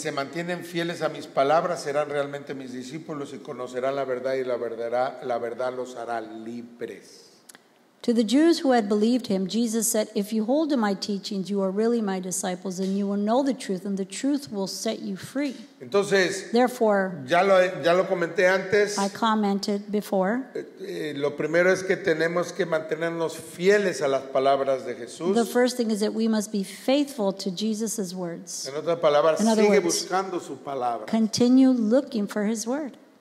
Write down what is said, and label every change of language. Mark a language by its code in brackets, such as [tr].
[es] se mantienen fieles a mis palabras, serán realmente mis discípulos y conocerán la verdad y la verdad los hará libres. [en] To the Jews who had believed him, Jesus said, if you hold to my teachings, you are really my disciples, and you will know the truth, and the truth will set you free. [es] Entonces, [en] Therefore, [es] ya lo comenté antes, [en] I commented before, [es] lo primero es que tenemos que mantenernos fieles a las palabras de Jesús. [en] the first thing is that we must be faithful to Jesus' words. [es] En otras palabras, [en] In other [es] sigue [en] words, [es] buscando su palabra. [en] Continue looking for his word.